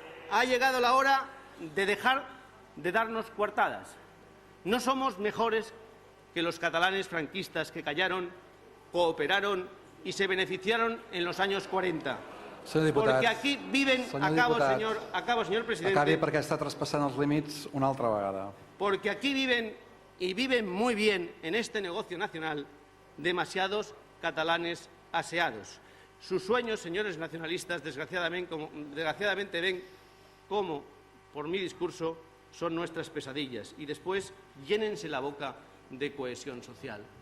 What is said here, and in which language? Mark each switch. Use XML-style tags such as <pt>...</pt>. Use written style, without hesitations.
<es>Ha llegado la hora de dejar de darnos coartadas. No somos mejores que los catalanes franquistas que callaron, cooperaron y se beneficiaron en los años 40.</es> <ca>Senyor diputat,</ca> <es>porque aquí viven, acabo, señor presidente.</es> <ca>Acabi perquè està traspassant els límits una altra vegada.</ca> <es>Porque aquí viven y viven muy bien en este negocio nacional demasiados catalanes aseados. Sus sueños, señores nacionalistas, desgraciadamente ven cómo, por mi discurso, son nuestras pesadillas y después llénense la boca de cohesión social.</es>